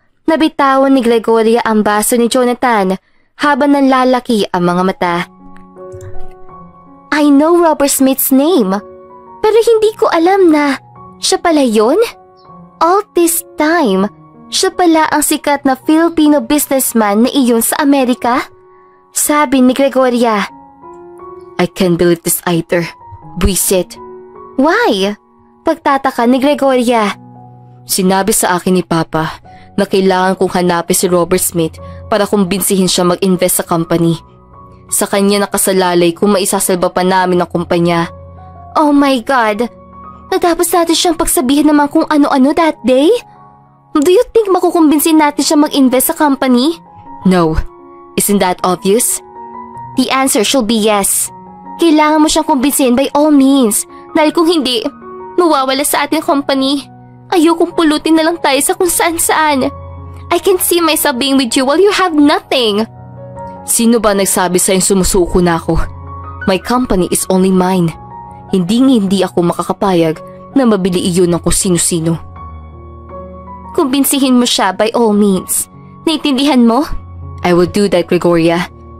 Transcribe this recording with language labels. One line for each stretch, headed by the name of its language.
Filipino: Nabitawan ni Gregoria ang baso ni Jonathan habang nanlalaki ang mga mata.
English: I know Robert Smith's name,
Filipino: pero hindi ko alam na siya pala yun?
English: All this time,
Filipino: siya pala ang sikat na Filipino businessman na iyon sa Amerika? Sabi ni Gregoria.
English: I can't believe this either.
Filipino: Buisit. Why? Pagtataka ni Gregoria. Sinabi sa akin ni Papa na kailangan kong hanapin si Robert Smith para kumbinsihin siya mag-invest sa company. Sa kanya nakasalalay kung maisasalba pa namin ang kumpanya.
English: Oh my God!
Filipino: Natapos natin siyang pagsabihin naman kung ano-ano
English: that day? Do you think
Filipino: makukumbinsin natin siya mag-invest sa company?
English: No. Isn't that obvious? The answer should be yes.
Filipino: Kailangan mo siyang kumbinsin
English: by all means.
Filipino: Dahil kung hindi, mawawala sa ating company. Ayokong pulutin na lang tayo sa kung saan-saan.
English: I can see myself being with you while you have nothing.
Filipino: Sino ba nagsabi sa'yong sumusuko na ako?
English: My company is only mine.
Filipino: Hindi ako makakapayag na mabili iyon ng kung sino-sino. Kumbinsihin mo siya
English: by all means.
Filipino: Naintindihan mo?
English: I will do that, Gregoria.